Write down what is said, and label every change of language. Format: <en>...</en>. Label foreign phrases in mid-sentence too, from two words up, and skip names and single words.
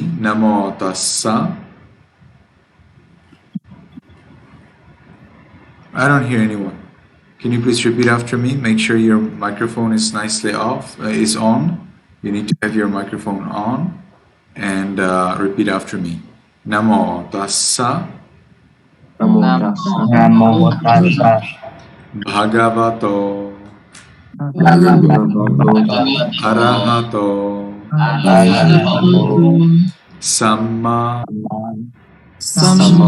<pi>Namo Tassa.</pi> <en>I don't hear anyone. Can you please repeat after me? Make sure your microphone is nicely is on. You need to have your microphone on. And repeat after me.</en> <pi>Namo Tassa. Namo Tassa. Namo Tassa. Bhagavato Bhagavato Arahato Arahato Samma Samma</pi>